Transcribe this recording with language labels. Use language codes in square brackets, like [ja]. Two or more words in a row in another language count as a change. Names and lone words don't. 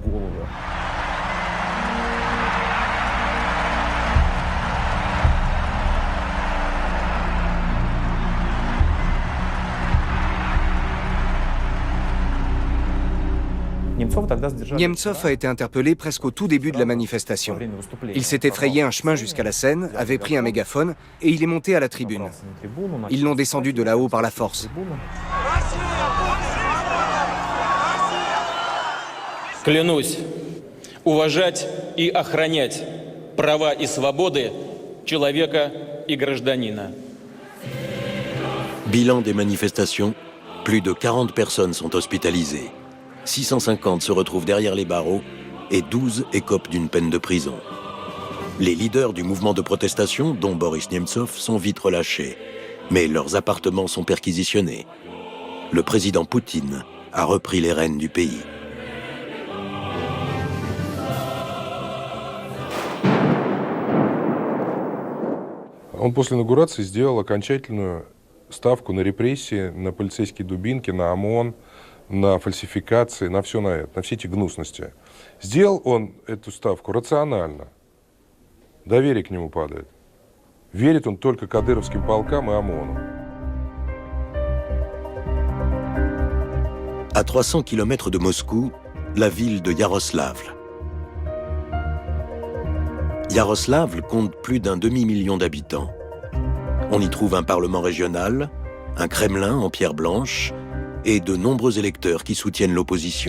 [fr] Nemtsov a été interpellé presque au tout début de la manifestation. Il s'était frayé un chemin jusqu'à la scène, avait pris un mégaphone et il est monté à la tribune. Ils l'ont descendu de là-haut par la force. [ru] Клянусь уважать и охранять права и свободы человека и гражданина. [fr] Bilan des manifestations, plus de 40 personnes sont hospitalisées. 650 se retrouvent derrière les barreaux et 12 écopent d'une peine de prison. Les leaders du mouvement de protestation, dont Boris Nemtsov, sont vite relâchés, mais leurs appartements sont perquisitionnés. Le président Poutine a repris les rênes du pays. [ru] Он после инаугурации сделал окончательную ставку на репрессии, на полицейские дубинки, на ОМОН, на фальсификации, на все на это, на все эти гнусности. Сделал он эту ставку рационально. Доверие к нему падает. Верит он только кадыровским полкам и ОМОНу. [fr] À 300 km de Moscou, la ville de Yaroslavl. Yaroslavl compte plus d'un demi-million d'habitants. On y trouve un parlement régional, un Kremlin en pierre blanche, et de nombreux électeurs qui soutiennent l'opposition.